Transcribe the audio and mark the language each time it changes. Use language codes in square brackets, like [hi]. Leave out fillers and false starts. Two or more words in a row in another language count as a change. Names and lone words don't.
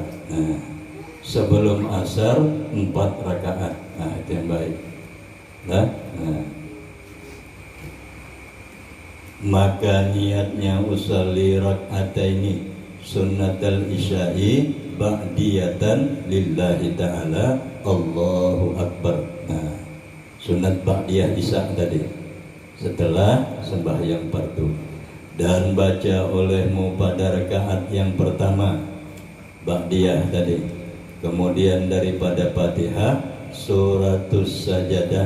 [bjn] Nah, sebelum asar 4 rakaat. Nah, itu yang baik. Nah, maka niatnya [ar] أصلي ركعتين سنة العشاء بعدية لله تعالى الله أكبر. [bjn] Nah, sunat ba'diyah isya tadi setelah sembahyang fardu, dan baca olehmu pada rakaat yang pertama ba'diyah tadi, kemudian daripada Fatihah [ar] سورة السجدة.